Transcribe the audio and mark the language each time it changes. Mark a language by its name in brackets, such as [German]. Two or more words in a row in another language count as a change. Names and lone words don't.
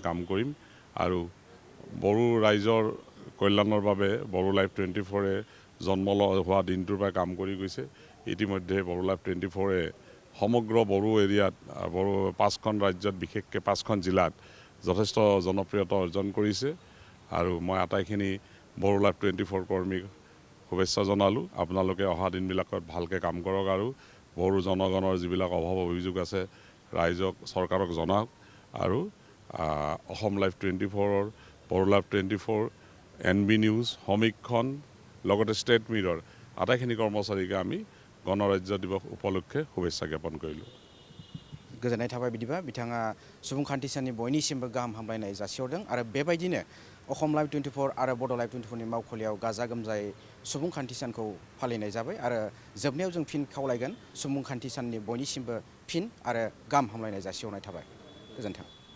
[Assamese] কাম কৰিম আৰু বড়ো ৰাইজৰ কল্যাণৰ বাবে বড়ো লাইভ 24 জন্ম হোৱা দিনটোৰ পৰা কাম কৰি গৈছে ইতিমধ্যে বড়ো লাইভ 24 সমগ্ৰ বড়ো এৰিয়াত বড়ো 5খন ৰাজ্যত বিশেষকৈ 5খন জিলাত যথেষ্ট জনপ্ৰিয়তা অৰ্জন কৰিছে আৰু মই আটাইখিনি বড়ো লাইভ 24 কৰ্মীক শুভেচ্ছা জনালোঁ আপোনালোকে অহা দিনবিলাকত ভালকৈ কাম কৰক আৰু বড়ো জনগণৰ যিবিলাক অভাৱ অভিযোগ আছে ৰাইজক চৰকাৰক জনাওক আৰু অসম লাইভ 24 বড়ো লাইভ 24 এনবি নিউজ সমীক্ষণ লগতে ষ্টেট মিৰৰ আটাইখিনি কৰ্মচাৰীকে আমি গণৰাজ্য দিৱস উপলক্ষে শুভেচ্ছা জ্ঞাপন কৰিলোঁ [Bodo] गोजोननाय थाबाय बिदिबा बिथाङा सुबुंखान्थि साननि बयनिसिमबो गाहाम हामलायनाय जासिहरदों आरो बेबायदिनो असम लाइभ 24 आरो बड' लाइभ 24 नि मावखुलियाव गाजा गोमजायै सुबुंखान्थि सानखौ फालिनाय जाबाय आरो जोबनायाव जों फिन खावलायगोन सुबुंखान्थि साननि बयनिसिमबो फिन आरो गाहाम हामलायनाय जासिहरनाय थाबाय गोजोन्थों